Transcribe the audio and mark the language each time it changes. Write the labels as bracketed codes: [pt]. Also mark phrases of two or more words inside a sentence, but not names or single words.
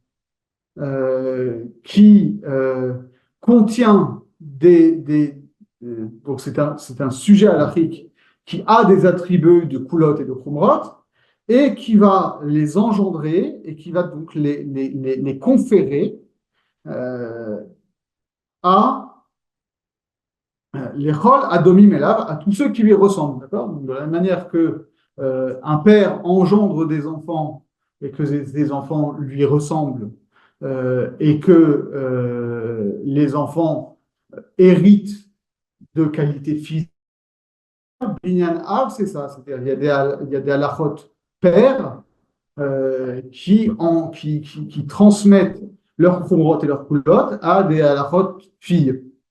[fr] qui contient donc c'est un sujet halakhique qui a des attributs de kulot et de khumrot et qui va les engendrer et qui va donc les conférer à les [he] כל הדומים אליו, [fr] à tous ceux qui lui ressemblent, d'accord? De la même manière que un père engendre des enfants et que ces enfants lui ressemblent et que les enfants héritent de qualités physiques. [he] בניין אב, [fr] c'est ça, c'est-à-dire il y a des halachot pères qui transmettent leurs khumrot et leurs kulot à des halachot filles.